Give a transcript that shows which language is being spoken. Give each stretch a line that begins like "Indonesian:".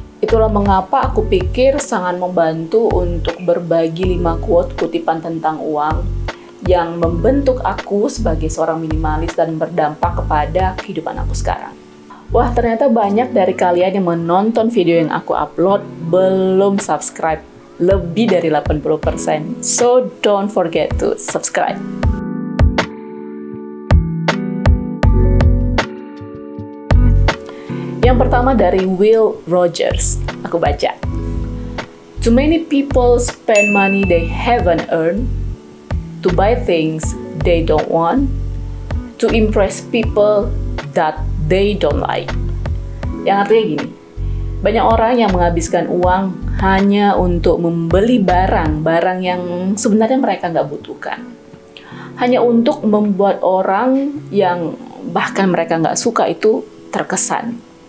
Indonesian: Itulah mengapa aku pikir sangat membantu untuk berbagi 5 quote kutipan tentang uang yang membentuk aku sebagai seorang minimalis dan berdampak kepada kehidupan aku sekarang. Wah, ternyata banyak dari kalian yang menonton video yang aku upload belum subscribe. Lebih dari 80%.
English: So, don't forget to subscribe.
Indonesian: Yang pertama dari Will Rogers. Aku baca.
English: Too many people spend money they haven't earned to buy things they don't want, to impress people that they don't like.
Indonesian: Yang artinya gini, banyak orang yang menghabiskan uang hanya untuk membeli barang yang sebenarnya mereka nggak butuhkan. Hanya untuk membuat orang yang bahkan mereka nggak suka itu terkesan.